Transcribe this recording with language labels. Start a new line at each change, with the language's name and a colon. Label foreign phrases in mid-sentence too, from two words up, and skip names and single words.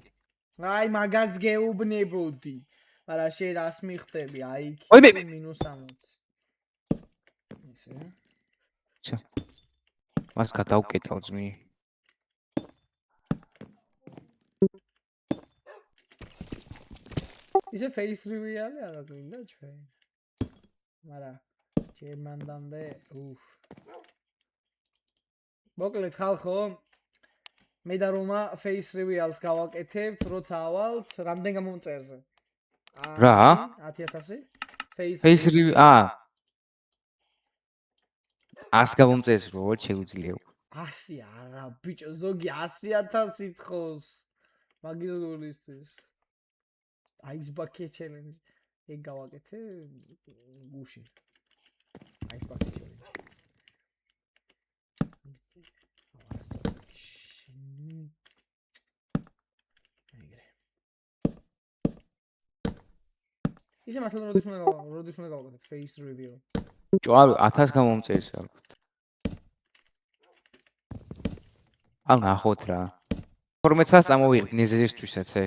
Georgian: აი მაგას გეუბნებოდი. მაგრამ შენ რას მიხდები? აი ოიმე. -60. ესე. მას გადავკეტავ ძმი. ისე
English: face reveal-
Georgian: ი არა გვინდა ჩვენ. მაგრამ ჩემანდამდე უფ. მოკლედ ხალხო, მე და რომა
English: face reveal-
Georgian: ს გავაკეთებთ, როცა ავალთ რამდენ გამომწერზე. რა? 10000? face reveal 100 გამომწერს რო შეგვიძლია. 100 არა, ბიჭო, ზოგი 100000 ითხოვს. მაგის გულისთვის.
English: Ice bucket challenge.
Georgian: ეგ გავაკეთე გუში.
English: Ice bucket challenge.
Georgian: ისე მართლა როდის უნდა გავაკეთოთ
English: face reveal.
Georgian: ჯوار 1000 გამომწერს ალბათ. ან ნახოთ რა. 12-ს წამოვიღებ ნეზერისთვისაც ე.